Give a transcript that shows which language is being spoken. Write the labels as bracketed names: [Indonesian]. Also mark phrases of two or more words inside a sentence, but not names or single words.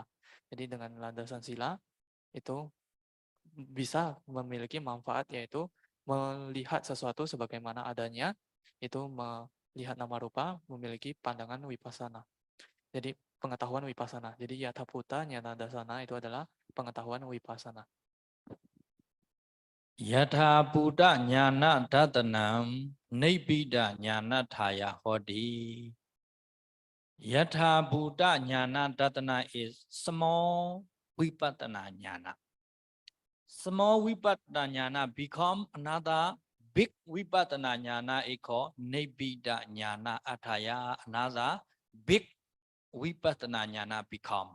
[Indonesian] Jadi dengan landasan sila itu bisa memiliki manfaat, yaitu melihat sesuatu sebagaimana adanya, itu melihat nama rupa, memiliki pandangan wipasana. Jadi pengetahuan wipasana. Jadi [Pali] yathaputa nyana dasana [Indonesian] itu adalah pengetahuan wipasana. [Pali] Yatha Buddha Jnana Datanam Nibbida Jnana Thaya Hoti. Yatha Buddha Jnana Datana [English] is small [Pali] Vipassana Jnana. [English] Small [Pali] Vipassana Jnana [English] become another big [Pali] Vipassana Jnana [English] is called [Pali] Nibbida Jnana Athaya. [English] Another big [Pali] Vipassana Jnana [English] become.